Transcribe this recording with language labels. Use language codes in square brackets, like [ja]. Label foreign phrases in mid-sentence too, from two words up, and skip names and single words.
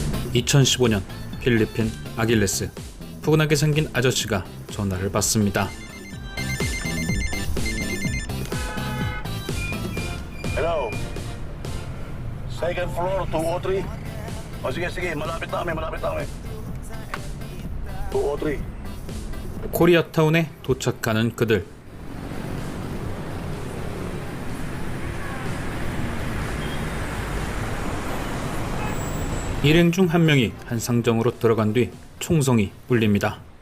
[ko] 2015년 필리핀 아길레스. 푸근하게 생긴 아저씨가 전화를 받습니다. [en] Hello. Second floor, 203. [tl] Sige, malapit na kami. 203. [ko] 코리아타운에 도착하는 그들. 일행 중 한 명이 한 상점으로 들어간 뒤 총성이 울립니다.